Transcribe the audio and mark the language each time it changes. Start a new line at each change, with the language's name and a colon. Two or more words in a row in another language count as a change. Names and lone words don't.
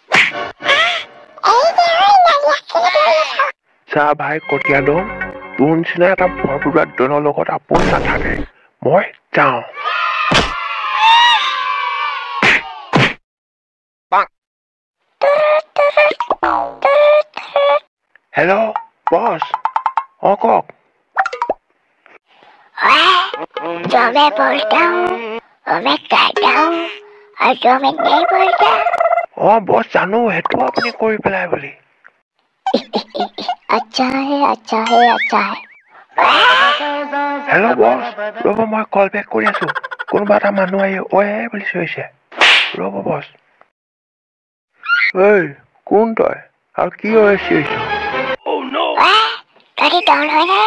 Assamese: চা ভাই কতিয়া ডন তোৰ নিচিনা এটা ভয় পদুৰা ডনৰ লগত আপোন নাথাকে মই যাওঁ হেল্ল' বছ কওক
Hindi: जो मैं बोलता हूँ वो मैं कहता हूँ और जो मैं नहीं बोलता
Assamese: বছ জানো সেইটো আপুনি কৰি পেলাই বুলি
Hindi: अच्छा है अच्छा है अच्छा है
Assamese: হেল্ল' বছ ৰ'ব মই কল বেক কৰি আছো কোনোবা এটা মানুহ আহি বুলি চিঞৰিছে ৰ'ব বছ কোন তই আৰু কি চিঞৰিছ তহঁতি ডন হয় না